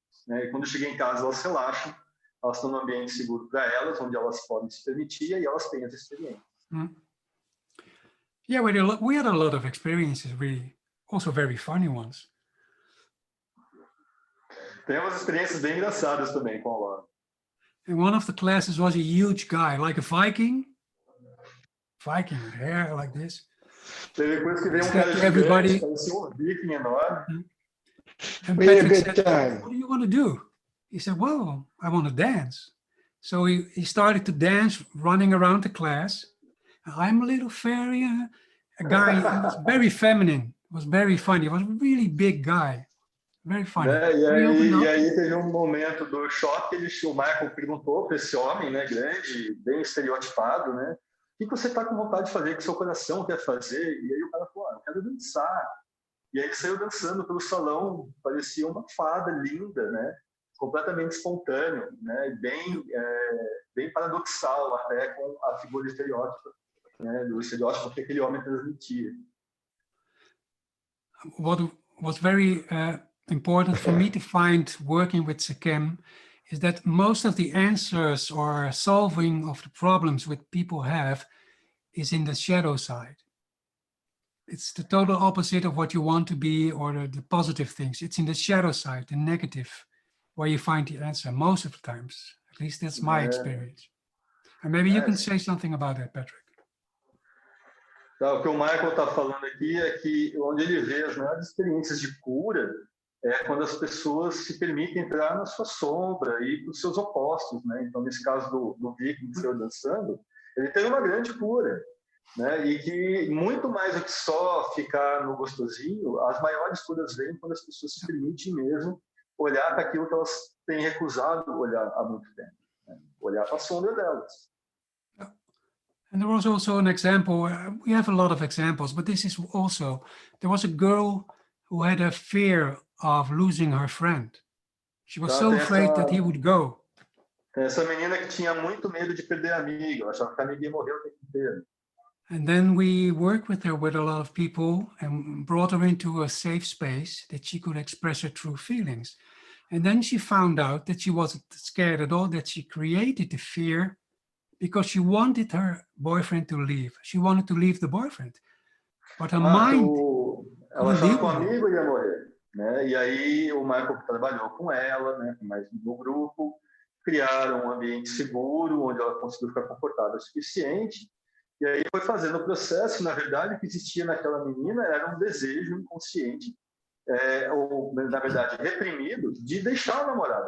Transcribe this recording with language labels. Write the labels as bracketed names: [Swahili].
[Portuguese] Né? E quando chegam em casa elas relaxam, elas estão num ambiente seguro para elas, onde elas podem se permitir e elas têm as experiências. [English] Yeah, we had a lot of experiences, really, also very funny ones. [Portuguese] Tem umas experiências bem engraçadas também com a Laura. [English] And one of the classes was a huge guy, like a Viking with hair like this. [Portuguese] Teve depois que veio cara gigante, parecia viking enorme. [English] And Patrick said, what do you want to do? He said, well, I want to dance. So he started to dance, running around the class. I'm a little fairy. A guy, he was very feminine. It was very funny. He was a really big guy. Very funny. [Portuguese] Né? [English] Very open [Portuguese] E [English] up. [Portuguese] aí teve um momento do choque, o Michael perguntou para esse homem, né, grande, bem estereotipado, né, o que você está com vontade de fazer, o que seu coração quer fazer? E aí o cara falou, eu quero dançar. E aí ele saiu dançando pelo salão, parecia uma fada linda, né, completamente espontâneo, né, bem paradoxal até com a figura estereótipa, né, do estereótipo que aquele homem transmitia. [English] What was very important for me to find working with Sekhem is that most of the answers or solving of the problems that people have is in the shadow side. It's the total opposite of what you want to be or the positive things. It's in the shadow side, the negative, where you find the answer most of the times. At least that's my experience. And maybe you can say something about that, Patrick. [Portuguese] Tá, o que o Michael está falando aqui é que onde ele vê as maiores experiências de cura é quando as pessoas se permitem entrar na sua sombra e para os seus opostos, né? Então, nesse caso do Viking que saiu dançando, ele teve uma grande cura, né? E que muito mais do que só ficar no gostosinho, as maiores curas vêm quando as pessoas se permitem mesmo olhar para aquilo que elas têm recusado olhar há muito tempo, né? Olhar para a sombra delas. [English] And there was also an example, we have a lot of examples, but this is also, there was a girl who had a fear of losing her friend. She was so afraid that he would go. [Portuguese] Essa menina que tinha muito medo de perder a amiga, achava que a amiga ia morrer o tempo inteiro. [English] And then we worked with her with a lot of people and brought her into a safe space that she could express her true feelings. And then she found out that she wasn't scared at all, that she created the fear because she wanted her boyfriend to leave. She wanted to leave the boyfriend. But her mind... [Portuguese] Ela achava que o amigo ia morrer, né? E aí o Michael trabalhou com ela, né? Mais no grupo, criaram um ambiente seguro, onde ela conseguiu ficar confortável o suficiente. E aí foi fazendo o processo. Na verdade, o que existia naquela menina era um desejo inconsciente, ou na verdade reprimido, de deixar o namorado.